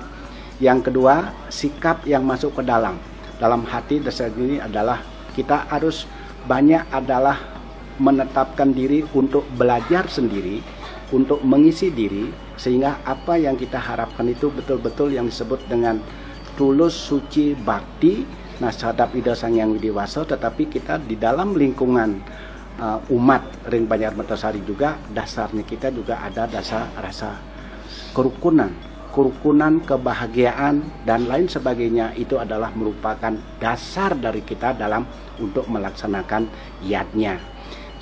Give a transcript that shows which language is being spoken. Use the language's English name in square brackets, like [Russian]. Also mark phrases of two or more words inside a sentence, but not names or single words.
[Indonesian] Yang kedua, sikap yang masuk ke dalam hati dasar ini adalah kita harus banyak adalah menetapkan diri untuk belajar sendiri, untuk mengisi diri, sehingga apa yang kita harapkan itu betul-betul yang disebut dengan tulus, suci, bakti, sadap [Balinese] ida sang yang dewasa. [Indonesian] Tetapi kita di dalam lingkungan umat ring Banjar Mertosari juga dasarnya kita juga ada dasar rasa kerukunan, kebahagiaan dan lain sebagainya. Itu adalah merupakan dasar dari kita dalam untuk melaksanakan yadnya.